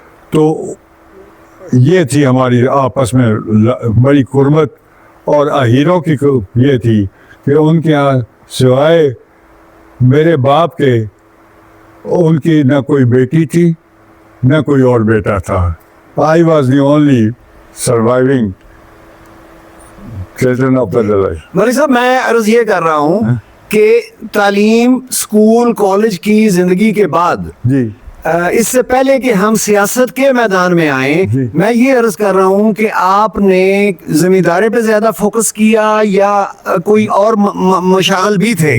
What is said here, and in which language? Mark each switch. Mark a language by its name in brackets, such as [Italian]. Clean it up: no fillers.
[Urdu] تو یہ تھی ہماری آپس میں بڑی قربت. اور ہیرو کی یہ تھی کہ ان کے یہاں سوائے میرے باپ کے ان کی نہ کوئی بیٹی تھی نہ کوئی اور بیٹا تھا. [English] I was the only surviving children of the village. [Urdu] مولوی صاحب میں عرض یہ کر رہا ہوں کہ تعلیم اسکول کالج کی زندگی کے بعد جی اس سے پہلے کہ ہم سیاست کے میدان میں آئیں, میں یہ عرض کر رہا ہوں کہ آپ نے زمینداری پہ زیادہ فوکس کیا یا کوئی اور مشاغل بھی تھے؟